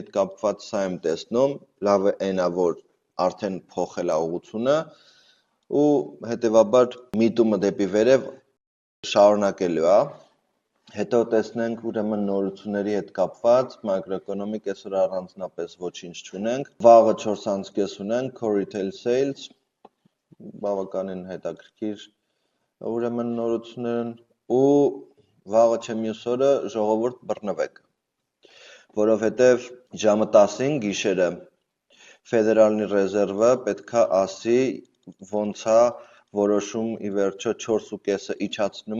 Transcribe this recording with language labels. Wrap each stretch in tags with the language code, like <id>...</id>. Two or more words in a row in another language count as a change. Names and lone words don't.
<hy>հետ կապված սա եմ տեսնում, լավը այն է, որ արդեն փոխել է ուղղությունը ու հետևաբար միտումը դեպի վերև շարունակելու է։ Հետո տեսնենք ուրեմն նորությունների հետ կապված, մակրոէկոնոմիկ այսօր առանձնապես ոչինչ չունենք, վաղը 4.5 ունենք,</hy> <en>core retail sales,</en> <hy>բավականին հետաքրքիր ուրեմն նորություններն ու վաղը չէ մյուս օրը ժողովուրդ բռնվեք, որովհետև ժամը 10-ին գիշերը Ֆեդերալնի ռեզերվը պետքա ասի ոնց է որոշում ի վերջո 4.5-ը իջացնում</hy>